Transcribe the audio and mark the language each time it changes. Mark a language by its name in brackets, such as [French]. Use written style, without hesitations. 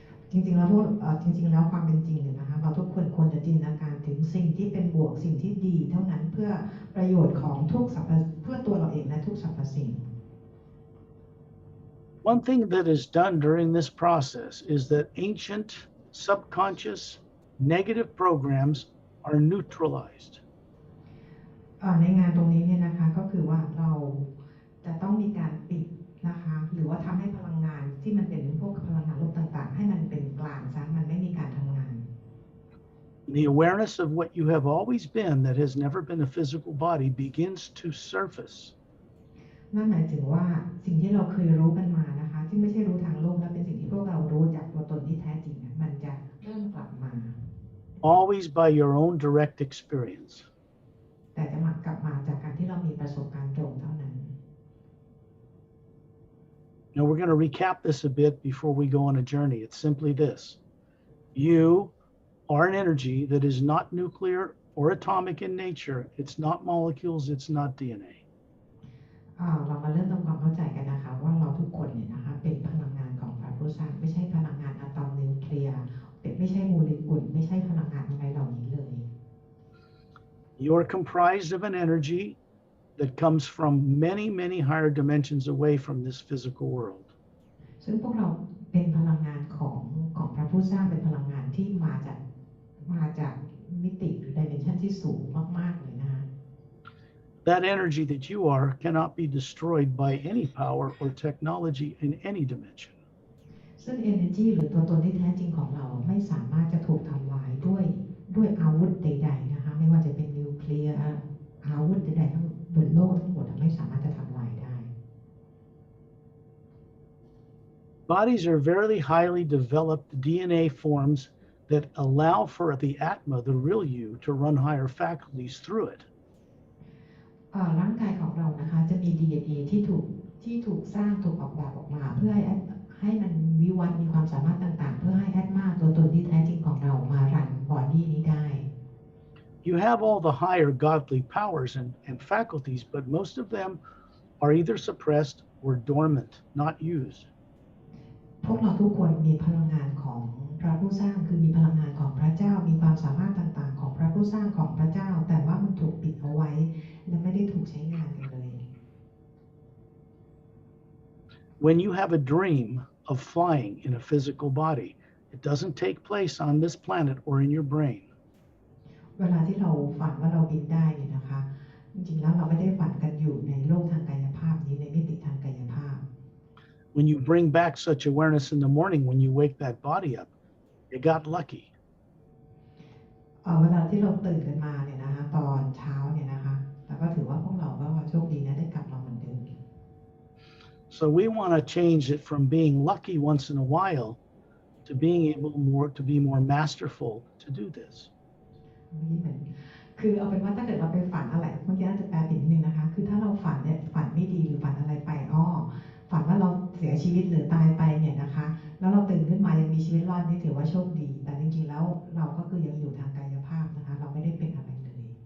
[Thai] จริงๆแล้วความเป็นจริงเนี่ยนะคะเราทุกคนควรจะจินตนาการถึงสิ่งที่เป็นบวกสิ่งที่ดีเท่านั้นเพื่อประโยชน์ของทุกสรรพเพื่อตัวเราเองและทุกสรรพสิ่ง [English] One thing that is done during this process is that ancient, subconscious, negative programs are neutralized. [Thai] ในงานตรงนี้เนี่ยนะคะก็คือว่าเราจะต้องมีการปิดนะคะหรือว่าทำให้พลังงานที่มันเป็นพวกพลังงานลบต่างๆให้มันเป็นกลางซะมันไม่มีการทำงาน [English] The awareness of what you have always been that has never been a physical body begins to surface. [Thai] นั่นหมายถึงว่าสิ่งที่เราเคยรู้กันมานะคะที่ไม่ใช่รู้ทางโลกและเป็นสิ่งที่พวกเรารู้จากตัวตนที่แท้จริงมันจะเริ่มกลับมา [English] Always by your own direct experience. [Thai] แต่จะกลับมาจากการที่เรามีประสบการณ์ตรงเท่านั้น [English] Now we're going to recap this a bit before we go on a journey. It's simply this. You are an energy that is not nuclear or atomic in nature. It's not molecules. It's not DNA. [Thai] เรามาเริ่มทำความเข้าใจกันนะคะว่าเราทุกคนเนี่ยนะคะเป็นพลังงานของพระผู้สร้างไม่ใช่พลังงานอะตอมนิวเคลียร์ไม่ใช่โมเลกุลไม่ใช่พลังงานอะไรเหล่านี้เลย [English] You're comprised of an energy that comes from many, many higher dimensions away from this physical world. [Thai] ซึ่งพวกเราเป็นพลังงานของพระผู้สร้างเป็นพลังงานที่มาจากมิติหรือ dimension ที่สูงมากๆเลยนะคะ [English] That energy that you are cannot be destroyed by any power or technology in any dimension. [Thai] ซึ่ง energy หรือตัวตนที่แท้จริงของเราไม่สามารถจะถูกทำลายด้วยอาวุธใดๆนะคะไม่ว่าจะเป็นนิวเคลียร์อาวุธใดๆทั้งบนโลกทั้งหมดไม่สามารถจะทำลายได้ [English] Bodies are very highly developed DNA forms that allow for the Atma, the real you, to run higher faculties through it. [Thai] ร่างกายของเรานะคะจะมี DNA ที่ถูกสร้างถูกออกแบบออกมาเพื่อให้มันวิวัฒน์มีความสามารถต่างๆเพื่อให้แอดมาตัวตนที่แท้จริงของเรามารันบอดี้นี้ได้ [English] You have all the higher godly powers and faculties, but most of them are either suppressed or dormant, not used. [Thai] พวกเราทุกคนมีพลังงานของพระผู้สร้างคือมีพลังงานของพระเจ้ามีความสามารถต่างๆของพระผู้สร้างของพระเจ้าแต่ว่ามันถูกปิดเอาไว้และไม่ได้ถูกใช้งานกันเลย [English] When you have a dream of flying in a physical body, it doesn't take place on this planet or in your brain. [Thai] เวลาที่เราฝันว่าเราบินได้เนี่ยนะคะจริงๆแล้วเราไม่ได้ฝันกันอยู่ในโลกทางกายภาพนี้ในมิติทางกายภาพ [English] When you bring back such awareness in the morning, when you wake that body up, you got lucky. [Thai] เวลาที่เราตื่นกันมาเนี่ยนะคะตอนเช้าเนี่ยนะคะเราก็ถือว่าพวกเราก็โชคดีนะได้กลับมาเหมือนเดิม [English] So we want to change it from being lucky once in a while to being able to be more masterful to do this. [Thai] นี่เหมือนคือเอาเป็นว่าถ้าเกิดเราไปฝันอะไรเมื่อกี้อาจจะแปลผิดนิดนึงนะคะคือถ้าเราฝันเนี่ยฝันไม่ดีหรือฝันอะไรไปฝันว่าเราเสียชีวิตหรือตายไปเนี่ยนะคะแล้วเราตื่นขึ้นมายังมีชีวิตรอดนี่ถือว่าโชคดีแต่จริงๆแล้วเราก็คือยังอยู่ทางกายภาพนะคะเราไม่ได้เป็นอะไรเลย